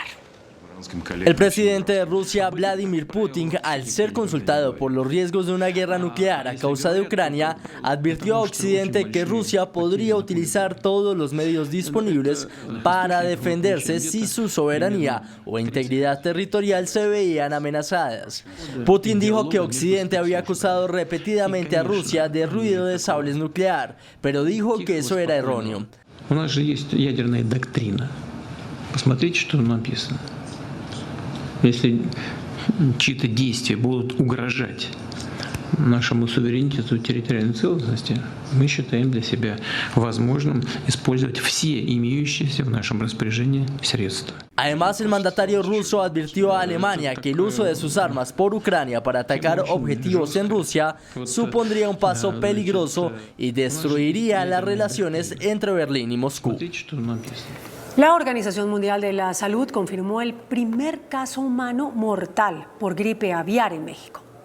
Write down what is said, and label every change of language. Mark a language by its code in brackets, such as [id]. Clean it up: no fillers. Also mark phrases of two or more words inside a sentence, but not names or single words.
[es] El presidente de Rusia, Vladimir Putin, al ser consultado por los riesgos de una guerra nuclear a causa de Ucrania, advirtió a Occidente que Rusia podría utilizar todos los medios disponibles para defenderse si su soberanía o integridad territorial se veían amenazadas. Putin dijo que Occidente había acusado repetidamente a Rusia de ruido de sables nuclear, pero dijo que eso era erróneo. [ru] У нас же есть ядерная доктрина. Посмотрите, что написано. Если чьи-то действия будут угрожать нашему суверенитету и территориальной целостности, мы считаем для себя возможным использовать все имеющиеся в нашем распоряжении средства. [es] Además, el mandatario ruso advirtió a Alemania que el uso de sus armas por Ucrania para atacar objetivos en Rusia supondría un paso peligroso y destruiría las relaciones entre Berlín y Moscú. La Organización Mundial de la Salud confirmó el primer caso humano mortal por gripe aviar en México.